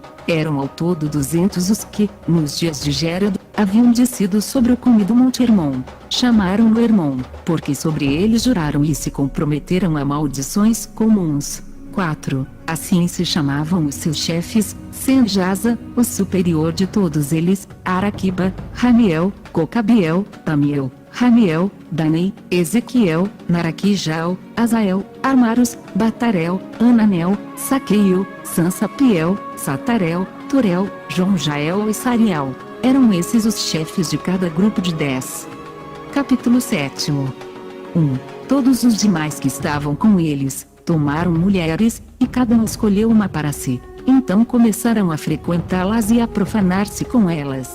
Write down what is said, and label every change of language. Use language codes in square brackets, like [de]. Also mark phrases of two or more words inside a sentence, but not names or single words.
[pt] Eram ao todo 200 os que, nos dias de Gérado, haviam descido sobre o cume do Monte Hermon. Chamaram-no Hermon, porque sobre ele juraram e se comprometeram a maldições comuns. 4. Assim se chamavam os seus chefes: Senjasa, o superior de todos eles, Araquiba, Ramiel, Cocabiel, Amiel, Ramiel, Danei, Ezequiel, Naraquijal, Azael, Armaros, Batarel, Ananel, Saqueio, Sansapiel, Satarel, Turel, Jonjael e Sariel. Eram esses os chefes de cada grupo de 10. Capítulo 7. 1. Todos os demais que estavam com eles tomaram mulheres, e cada um escolheu uma para si. Então começaram a frequentá-las e a profanar-se com elas.